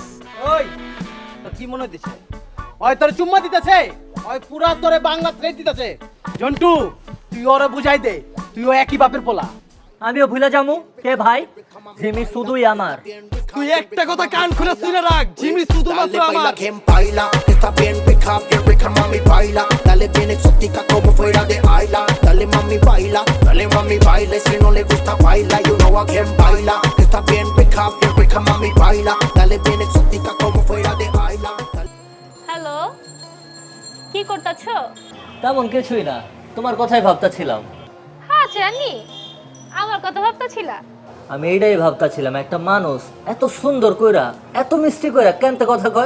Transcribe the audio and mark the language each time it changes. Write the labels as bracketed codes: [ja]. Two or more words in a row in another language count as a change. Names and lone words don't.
[bn] ওই তো কি মনে হইতেছে? ওই তোর চুম্মা দিতেছে, ওই পুরা তোরে বাংলা থ্রেড দিতেছে। জন্টু তুই ওরে বুঝাই দে, তুইও একই বাপের পোলা। আমিও ভুলে যামু কে ভাই, জিমি শুধুই আমার। তুই একটা কথা কান খুলে শুনে রাখ, জিমি শুধুমাত্র [es] Dale baila [bn] আমার। [es] quien baila, está bien rica mami baila, dale bien exótica como fuera de Ayla, dale mami baila, si no le gusta baila, [en] you know [es] a quien baila, está bien rica mami baila, dale bien exótica como fuera de Ayla. [bn] হ্যালো, কি করতেছো? তেমন কিছুই না, তোমার কথাই ভাবতাছিলাম। হ্যাঁ জানি, আমার কথা ভাবতেছিলা? আমি এইটাই ভাবতাছিলাম, একটা মানুষ এত সুন্দর কইরা এত মিষ্টি কইরা কেনতে কথা কয়?